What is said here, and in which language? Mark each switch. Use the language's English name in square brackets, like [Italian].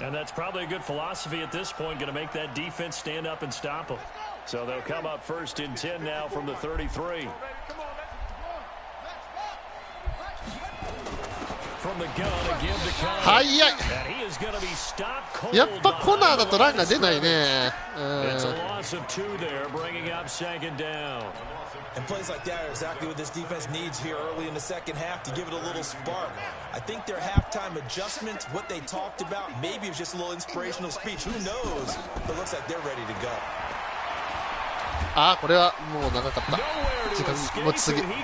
[English] And that's probably a good philosophy at this point, going to make that defense stand up and stop them. So they'll come up 1st and 10 now from the 33. From the gun again to Conner. [Japanese] 速い。 [English] And he is going to be stopped cold. [Japanese] やっぱコナーだとランが出ないね。 [English] It's a loss of 2 there, bringing up 2nd down. And plays like that are exactly what this defense needs here early in the second half to give it a little spark. I think their halftime adjustments, what they talked about, maybe it was just a little inspirational speech. Who knows? But it looks like they're ready to go. [Japanese] あー、これはもう長かった。時間持ちすぎ。